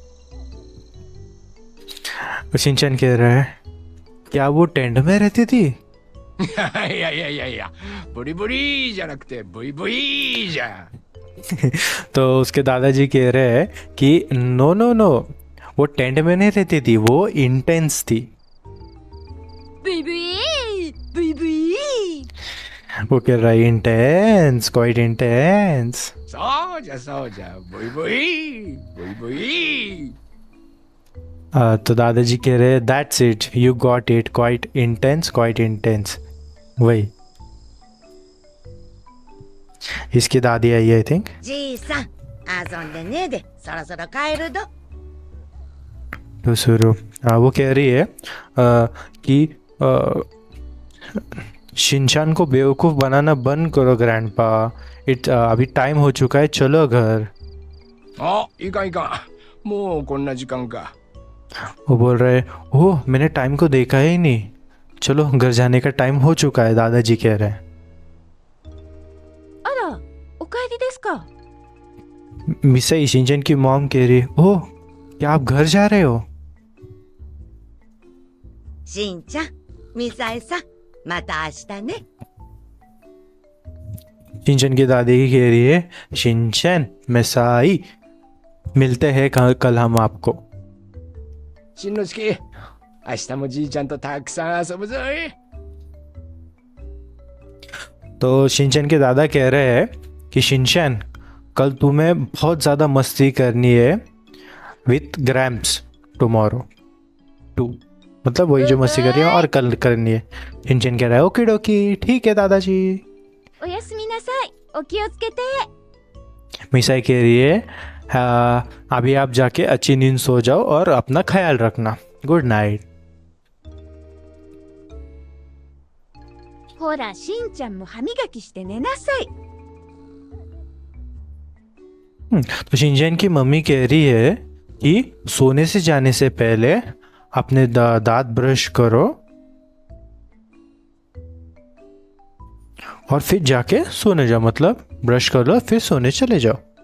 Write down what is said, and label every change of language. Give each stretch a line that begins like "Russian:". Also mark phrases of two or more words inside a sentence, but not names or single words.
Hindi: सिंचन कह रहा है क्या वो टेंट में रहती थी?
Japanese: いやいやいやいや、ブリブリじゃなくてブイブイじゃ。
Hindi: तो उसके दादाजी कह रहे हैं कि
English: no no no
Hindi: वो टेंट में नहीं रहती थी, वो इंटेंस थी।
Japanese: ブイブイブイブイ。
Hindi: वो कह रहा है इंटेंस,
English: quite intense.
Japanese: そうじゃそうじゃ、ブイブイブイブイ。
Hindi: तो दादाजी कह रहे हैं
English: that's it you got it, quite intense
Hindi: वही। इसकी दादी
English: I I think.
Japanese: じいさん遊んでねえでそろそろ帰るど。
Hindi: तो शुरू वो कह रही है कि शिनचान को बेवकूफ़ बनाना बंद करो ग्रैंडपा, अभी टाइम हो चुका है, चलो घर।
Japanese: あ、いかんいかん。もうこんな時間か。
Hindi: वो बोल रहे ओह मैंने टाइम को देखा ही नहीं, चलो घर जाने का टाइम हो चुका है, दादाजी कह रहे हैं।
Japanese: あら、お帰りですか。
Hindi: मिसा शिनचैन की मॉम कह रही है ओह क्या आप घर जा रहे हो?
Japanese: しんちゃん、みさえさん、また明日ね。
Hindi: शिनचैन की दादी कह रही है शिनचैन मिसाई मिलते हैं कल हम आपको।
Japanese: しんのすけ、明日もじいちゃんとたくさん遊ぶぞい。
Hindi: तो शिनचैन के दादा कह रहे हैं कि शिनचैन कल तुम्हें बहुत ज़्यादा मस्ती करनी है
English: with grams tomorrow too,
Hindi: मतलब वही जो मस्ती कर रही है और कल करनी है। शिनचैन कह रहा है
English: okey dokey,
Hindi: ठीक है दादाजी।
Japanese: おやすみなさい。お気をつけて。
Hindi: मिसाई कह रही है अभी आप जाके अच्छी नींद सो जाओ और अपना ख्याल रखना,
English: good night.
Japanese: ほら、しんちゃんも歯磨きして寝なさい。
Hindi: तो शिनचैन की मम्मी कह रही है कि सोने से जाने से पहले अपने दांत ब्रश करो और फिर जाके सोने जाओ, मतलब ब्रश कर लो फिर सोने चले जाओ।